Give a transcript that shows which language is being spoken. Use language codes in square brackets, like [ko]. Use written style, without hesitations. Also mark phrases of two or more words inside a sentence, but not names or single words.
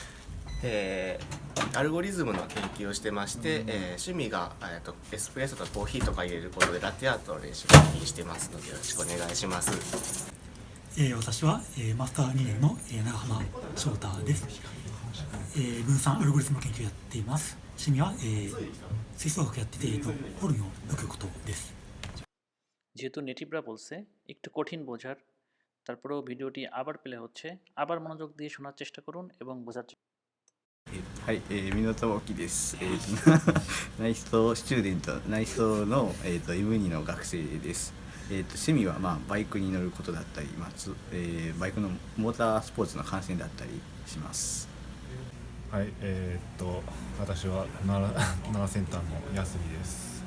[ja] アルゴリズムの研究をしてまして、趣味が、エスプレッソとコーヒーとか入れることでラテアートの練習をしてますのでよろしくお願いします。私は、マスター2年の、長浜翔太です。分散アルゴリズム研究をやっています。趣味は、吹奏楽やってて、ホルンを吹くことです。 [bn] যেহেতু নেটিভরা বলছে একটু কঠিন বোঝার, তারপরেও ভিডিওটি আবার প্লে হচ্ছে, আবার মনোযোগ দিয়ে শোনার চেষ্টা করুন এবং বোঝার চেষ্টা করুন। [ja] はい、港沖です。内装スチューデント、内装の、M2 の学生です。趣味は、バイクに乗ることだったり、バイクのモータースポーツの観戦だったりします。はい、私は奈良センターの安見です。